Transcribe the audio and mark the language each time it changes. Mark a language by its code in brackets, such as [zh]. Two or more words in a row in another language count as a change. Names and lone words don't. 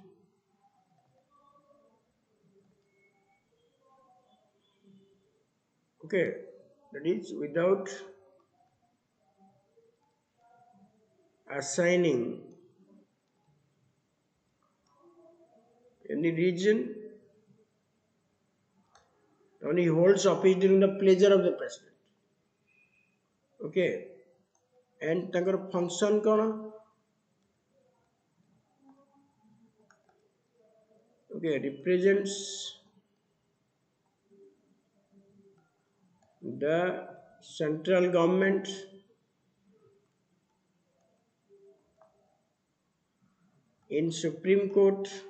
[en] okay that is without assigning any reason and he holds office during the pleasure of the president. Okay, and ତାଙ୍କର function କ'ଣ okay represents the central government in Supreme Court